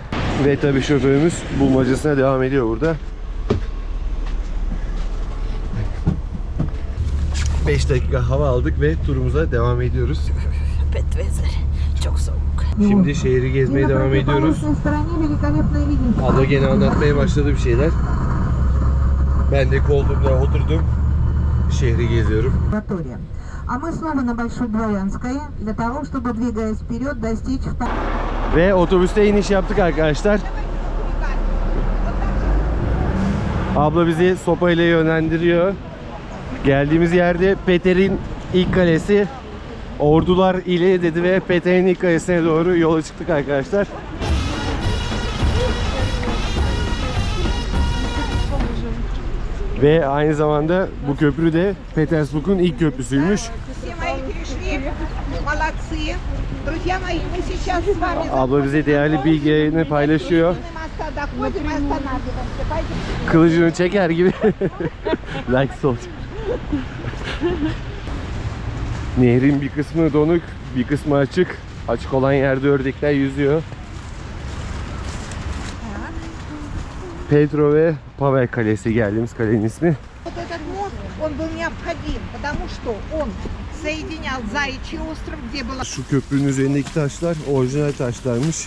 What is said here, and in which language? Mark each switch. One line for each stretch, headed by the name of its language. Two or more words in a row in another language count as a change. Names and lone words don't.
Turkish: Ve tabii şoförümüz bulmacasına devam ediyor burada. 5 dakika hava aldık ve turumuza devam ediyoruz. Çok soğuk. Şimdi şehri gezmeye devam ediyoruz. Abla gene anlatmaya başladı bir şeyler. Ben de koltuğumda oturdum. Şehri geziyorum.
Russian: А мы снова на Большой Дворянской для того, чтобы, двигаясь вперед, достичь...
Turkish: Ve otobüste iniş yaptık arkadaşlar. Abla bizi sopayla yönlendiriyor. Geldiğimiz yerde Peter'in ilk kalesi. Ordular ile dedi ve Peter'in ilk kalesine doğru yola çıktık arkadaşlar. Ve aynı zamanda bu köprü de Petersburg'un ilk köprüsüymüş. Abla bize değerli bilgilerini paylaşıyor. Kılıcını çeker gibi.
English: Like soldier.
Turkish: Nehrin bir kısmı donuk, bir kısmı açık. Açık olan yerde ördekler yüzüyor. Petro ve Pavel Kalesi, geldiğimiz kalenin ismi. Şu köprünün üzerindeki taşlar orijinal taşlarmış.